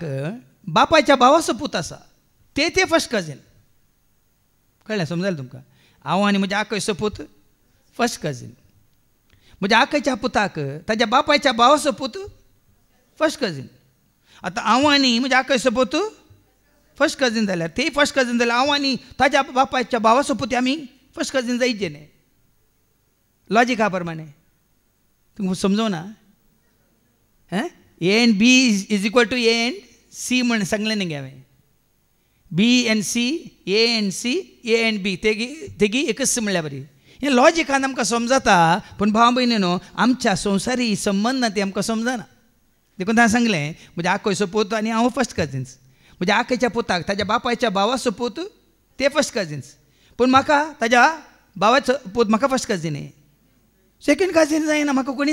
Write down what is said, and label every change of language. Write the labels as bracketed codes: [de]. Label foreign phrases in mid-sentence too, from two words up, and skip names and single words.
[kok] बापायच्या भावाचो पूत आसा ते [en] first cousin [kok] कळ्ळें समजलें तुमकां हांव आनी म्हज्या आकयचो पूत [en] first cousin [kok] म्हज्या आकयच्या पुताक ताज्या बापायच्या भावाचो पूत [en] first cousin [kok] आतां हांव आनी म्हज्या आकयचो पूत [en] first cousin [kok] जाल्यार ते [en] first cousin [kok] जाल्यार हांव आनी ताज्या बापायच्या भावाचो पूत आमी [en] first cousin [kok] जायचे न्ही लॉजीक हा प्रमाणे तुमकां समजोना [en] A and B is equal to A and C [kok] म्हण सांगलें न्ही हांवें [en] B and C A and C A and B [kok] तेगी एकच म्हणल्यार बरी हें लॉजिकान आमकां समजता पूण भाव भयणीनो आमच्या संवसारी संबंद ते आमकां समजना देखून हांवें सांगलें म्हज्या आकयचो पूत आनी हांव [en] first cousins [kok] म्हज्या आकयच्या पुताक ताज्या बापायच्या भावाचो पूत ते [en] first cousins [kok] पूण म्हाका ताज्या भावाचो पूत म्हाका [en] first cousin second cousin [kok] जायना म्हाका कोणी